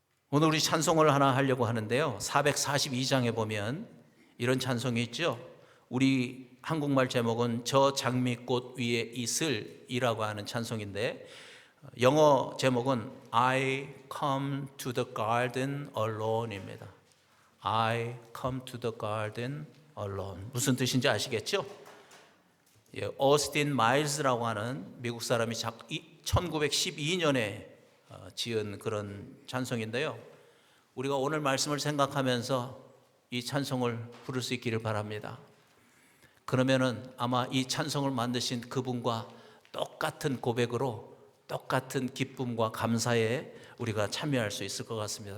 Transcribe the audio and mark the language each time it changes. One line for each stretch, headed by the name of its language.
Korean: 오늘 우리 찬송을 하나 하려고 하는데요, 442장에 보면 이런 찬송이 있죠. 우리 한국말 제목은 저 장미꽃 위에 이슬이라고 하는 찬송인데, 영어 제목은
English: I come to the garden alone
Korean: 입니다.
English: I come to the garden alone.
Korean: 무슨 뜻인지 아시겠죠? 오스틴 마일즈라고 하는 미국 사람이 1912년에 지은 그런 찬송인데요, 우리가 오늘 말씀을 생각하면서 이 찬송을 부를 수 있기를 바랍니다. 그러면은 아마 이 찬송을 만드신 그분과 똑같은 고백으로 똑같은 기쁨과 감사에 우리가 참여할 수 있을 것 같습니다.